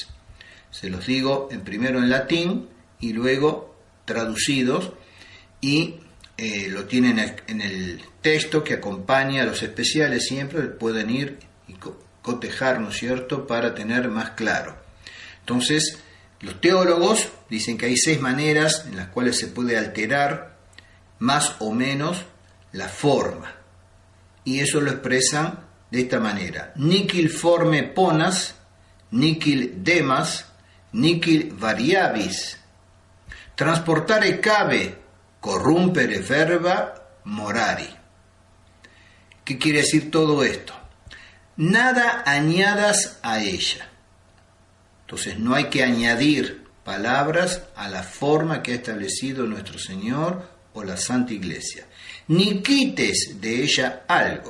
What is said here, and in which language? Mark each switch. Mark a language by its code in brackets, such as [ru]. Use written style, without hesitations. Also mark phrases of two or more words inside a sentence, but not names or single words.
[es] Se los digo primero en latín y luego traducidos, y lo tienen en el texto que acompaña a los especiales, siempre pueden ir y cotejar, ¿no es cierto?, para tener más claro. Entonces, los teólogos dicen que hay 6 maneras en las cuales se puede alterar más o menos la forma, y eso lo expresan de esta manera: [la] nihil forme ponas, nihil demas, nihil variabis, transportare cabe, corrumpere verba morari. [es] ¿Qué quiere decir todo esto? Nada añadas a ella. Entonces no hay que añadir palabras a la forma que ha establecido nuestro Señor o la Santa Iglesia. Ni quites de ella algo.